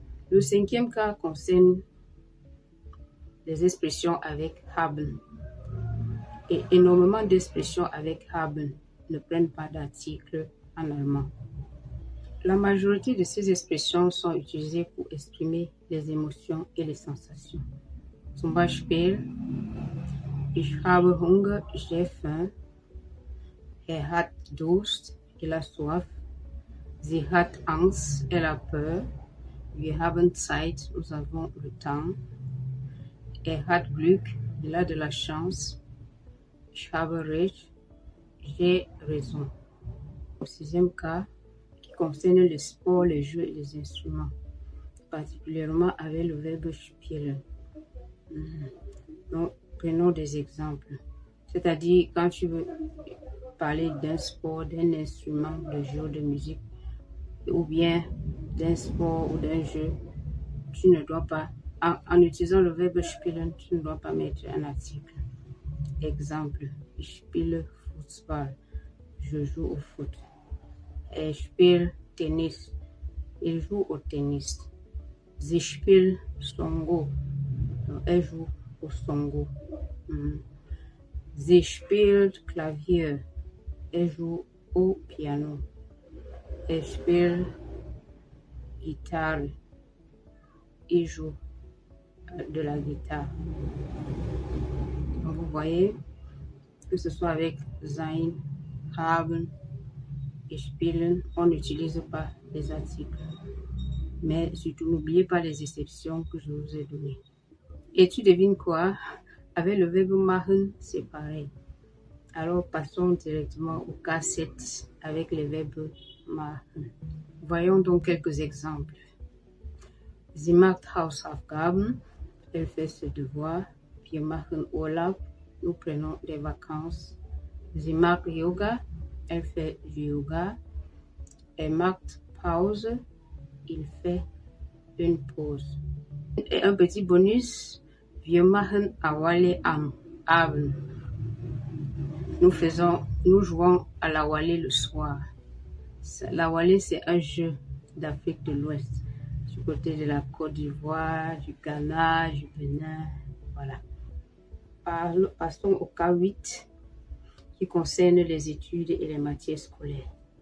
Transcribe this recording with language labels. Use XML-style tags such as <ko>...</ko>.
<fr>Le 5e cas concerne les expressions avec haben. Et énormément d'expressions avec haben ne prennent pas d'article en allemand. La majorité de ces expressions sont utilisées pour exprimer les émotions et les sensations.</fr> <de>Zum Beispiel, ich habe Hunger,</de> <fr>j'ai faim.</fr> <de>Hat Durst,</de> <fr>il a soif.</fr> <de>Sie hat Angst,</de> <fr>elle a peur.</fr> <de>Wir haben Zeit,</de> <fr>nous avons le temps.</fr> <de>Hat Glück,</de> <fr>il a de la chance.</fr> <de>Ich habe recht,</de> <fr>j'ai raison. Au 6e cas, qui concerne le sport, les jeux et les instruments, particulièrement avec le verbe spielen. Donc, prenons des exemples. C'est-à-dire, quand tu veux parler d'un sport, d'un instrument de jeu, de musique, ou bien d'un sport ou d'un jeu, tu ne dois pas, en utilisant le verbe spielen, tu ne dois pas mettre un article. Exemple,</fr> <de>ich spiele Fußball,</de> <fr>je joue au foot.</fr> <de>Spiele Tennis,</de> <fr>il joue au tennis.</fr> <de>Sie spielt Songo,</de> <fr>elle joue au songo.</fr> <de>Sie spielt Klavier,</de> <fr>elle joue au piano. Elle</fr> <de>spielt Gitarre,</de> <fr>il joue de la guitare. Donc vous voyez, que ce soit avec sein, haben et spielen, on n'utilise pas les articles. Mais surtout, n'oubliez pas les exceptions que je vous ai données. Et tu devines quoi? Avec le verbe machen, c'est pareil. Alors, passons directement au cas 7 avec les verbes machen. Voyons donc quelques exemples.</fr> <de>Sie macht Hausaufgaben.</de> <fr>Elle fait ses devoirs.</fr> <de>Wir machen Urlaub.</de> <fr>Nous prenons des vacances.</fr> <de>Sie macht Yoga.</de> <fr>Elle fait du yoga. Elle</fr> <de>macht Pause.</de> <fr>Il fait une pause. Et un petit bonus.</fr> <de>Wir machen Awale am Abend.</de> <fr>Nous jouons à la Wallée le soir. La Wallée, c'est un jeu d'Afrique de l'Ouest, du côté de la Côte d'Ivoire, du Ghana, du Bénin, voilà. Passons au cas 8, qui concerne les études et les matières scolaires.</fr>